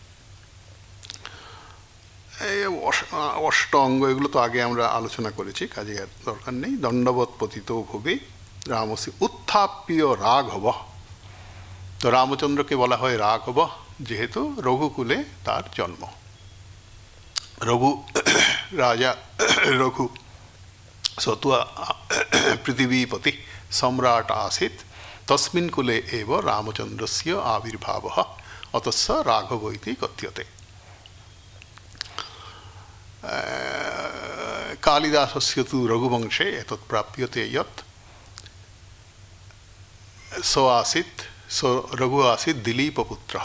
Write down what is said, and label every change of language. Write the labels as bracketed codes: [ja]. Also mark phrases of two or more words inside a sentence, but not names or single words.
[bn] অষ্ট অঙ্গ এগুলো তো আগে আমরা আলোচনা করেছি, কাজে আর দরকার নেই। [sa] দণ্ডবৎ পতিত ভুবি রামসি উত্থাপ্য রাঘব। [bn] তো রামচন্দ্রকে বলা হয় রাঘব যেহেতু রঘুকুলে তার জন্ম। [sa] রঘু রাজা রঘু सत्वा पृथिवीपति सम्राट आसीत् तस्मिन् कुले एव रामचन्द्रस्य आविर्भावः अतः स राघव इति कथ्यते। कालिदासस्य तु रघुवंशे एतत् प्राप्यते यत् स रघु आसीत् दिलीपपुत्रः।